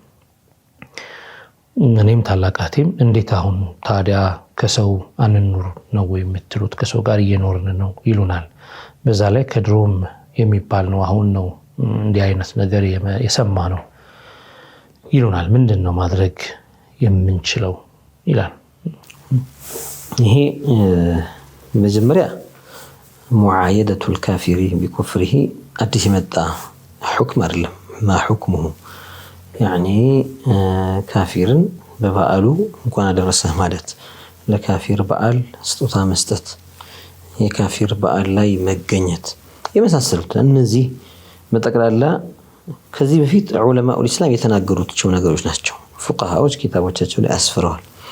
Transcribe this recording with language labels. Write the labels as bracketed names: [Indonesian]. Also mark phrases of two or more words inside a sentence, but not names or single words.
[Amharic] እኔም ታላቃቴም እንዴት አሁን ታዲያ ከሰው አንኑር ነው የምትሉት ከሰው ጋር እየኖርን ነው ይሉናል በዛ ላይ ከድሮም የሚባል ነው አሁን ነው እንዲህ አይነት ነገር የሰማ ነው ይሉናል ምንድነው ማድረግ የምንችለው ይላል ይሄ መጀመሪያ [Arabic] معايدة الكافر بكفره [Amharic] አዲስ መጣ ሁክም አይደለም [Arabic] ما حكمه يعني [Amharic] ካፊርን በበዓሉ እንኳን አደረሰህ ማለት ለካፊር በዓል ስጦታ መስጠት የካፊር በዓል ላይ መገኘት የመሳሰሉት እነዚህ በጠቅላላ ከዚህ በፊት [Arabic] علماء الإسلام [Amharic] የተናገሩት ነገሮች ናቸው ፉቃሃዎች ኪታቦቻቸው ላይ አስፍረዋል